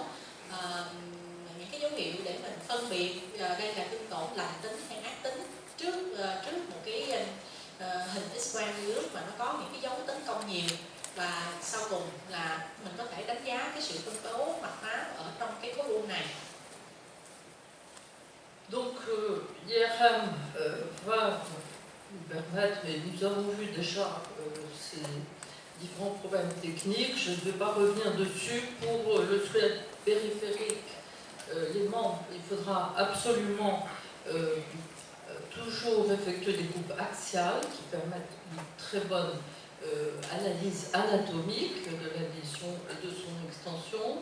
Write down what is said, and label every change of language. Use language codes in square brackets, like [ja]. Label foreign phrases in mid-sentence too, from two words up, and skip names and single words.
[vi] Những cái dấu hiệu để mình phân biệt đây là thương tổn lành tính hay ác tính trước một cái hình X-quang virus mà nó có những cái dấu tấn công nhiều, và sau cùng là mình có thể đánh giá cái sự phân tố mạch máu ở trong cái khối u này. [fr] Donc l'IRM va nous permettre, et nous avons vu déjà ces différents problèmes techniques, je ne vais pas revenir dessus. Pour le squelette périphérique, les membres, il faudra absolument toujours effectuer des coupes axiales qui permettent une très bonne analyse anatomique de la lésion et de son extension.